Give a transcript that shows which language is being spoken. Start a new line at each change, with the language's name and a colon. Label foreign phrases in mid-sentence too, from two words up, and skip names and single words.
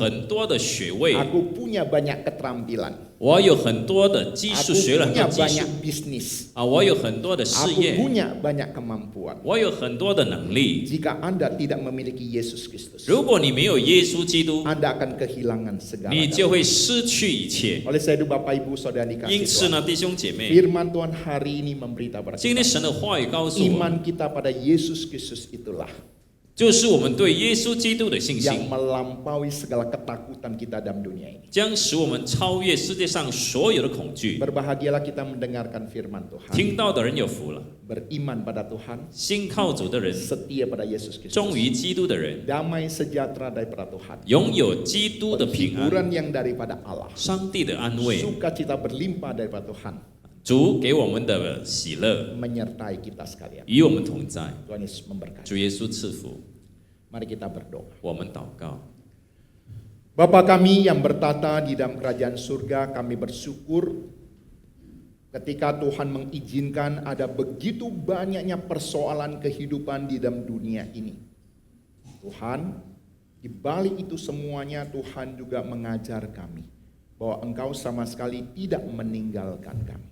Chinese: 我有很多的学位，
Indonesian: Aku punya banyak keterampilan.
Chinese: 我有很多的技
Indonesian: Aku
Chinese: 术，学了很
Indonesian: punya
Chinese: 多技术
Indonesian: banyak bisnis.
Chinese: 啊，我有很多的事
Indonesian: Aku
Chinese: 业，
Indonesian: punya banyak kemampuan.
Chinese: 我有很多的能力。
Indonesian: Jika Anda tidak memiliki Yesus Kristus,
Chinese: 如果你没有耶稣基督，
Indonesian: Anda akan kehilangan segala.
Chinese: 你就会失去一切。
Indonesian: Oleh sebab itu Bapak Ibu Saudara
Chinese: 因
Indonesian: dikasih
Chinese: 此
Indonesian: Tuhan,
Chinese: 呢，弟兄姐妹，
Indonesian: firman Tuhan hari ini memberitahu pada
Chinese: 今天
Indonesian: kita,
Chinese: 神的话语告诉我们，
Indonesian: iman kita pada Yesus Kristus itulah
Chinese: 就是我们对耶稣基督的信
Indonesian: yang
Chinese: 心，
Indonesian: melampaui segala ketakutan kita dalam dunia ini.
Chinese: 将使我们超越世界上所有的恐惧。
Indonesian: Berbahagialah kita mendengarkan firman Tuhan,
Chinese: 听到的人有福了，
Indonesian: beriman pada Tuhan,
Chinese: 信靠主的人，
Indonesian: setia pada Yesus Kristus,
Chinese: 忠于基督的人，
Indonesian: damai sejahtera daripada Tuhan,
Chinese: 拥有基督的平安，
Indonesian: hiburan yang daripada Allah,
Chinese: 上帝的安慰，
Indonesian: sukacita berlimpah daripada Tuhan,
Chinese: 主给我们的喜乐
Indonesian: menyertai kita sekalian.
Chinese: 与我们同在。
Indonesian: Tuhan Yesus memberkati.
Chinese: 主耶稣赐福，
Indonesian: Mari kita berdoa.
Chinese: 我们祷告。
Indonesian: Bapa kami yang bertata di dalam kerajaan surga, kami bersyukur ketika Tuhan mengizinkan ada begitu banyaknya persoalan kehidupan di dalam dunia ini. Tuhan, di balik itu semuanya Tuhan juga mengajar kami bahwa Engkau sama sekali tidak meninggalkan kami.